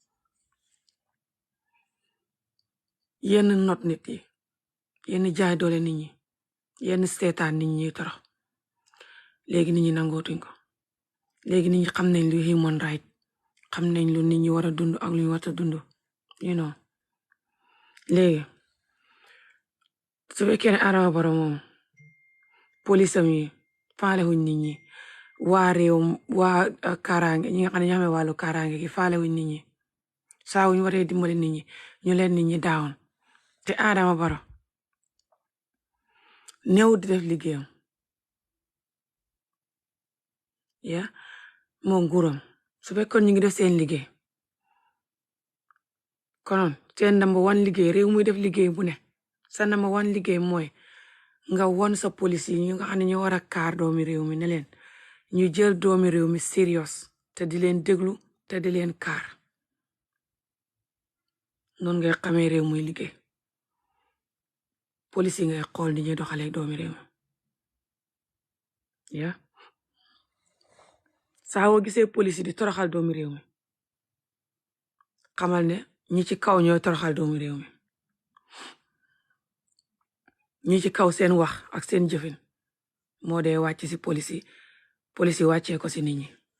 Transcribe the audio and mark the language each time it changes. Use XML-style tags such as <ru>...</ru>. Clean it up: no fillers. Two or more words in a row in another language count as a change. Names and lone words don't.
<wo>yenn not nit yi yenn jaay doole nit ñi yenn seetaan nit ñi torox léegi nit ñi nangootuñ ko léegi nit ñi xam nañ lu</wo> <en>human right</en> <wo>xam nañ lu nit ñi war a dund ak lu ñu war a dund</wo> <en>you know</en> <wo>léegi su fekkee ne Adama Barrow moom police am yi faale wuñ nit ñi waa réew waa kaaraange ñi nga xam ne ñoo xamee wàllu kaaraange gi faale wuñ nit ñi saa wuñ waree dimbali nit ñi ñu leen nit ñi daawoon te Adama Barrow néew di def liggéeyam ya moom nguuram su fekkoon ñu ngi def seen liggéey konoon seen</wo> <en>number one</en> <wo>liggéey réew muy def liggéey bu ne sa</wo> <en>number one</en> <wo>liggéey mooy nga won sa police yi ñu nga xam ne ñu war a kaar doomi réew mi ne leen ñu jël doomi réew mi serious te di leen déglu te di leen kaar noonu ngay xamee réew muy liggéey police yi ngay xool ni ñuy doxalee doomi réew mi ya saa woo gisee police yi di toroxal doomi réew mi xamal ne ñi ci kaw ñooy toroxal doomi réew mi ñi ci kaw seen wax ak seen jëfin moo dee wàcc si police yi wàccee ko si nit ñi</wo>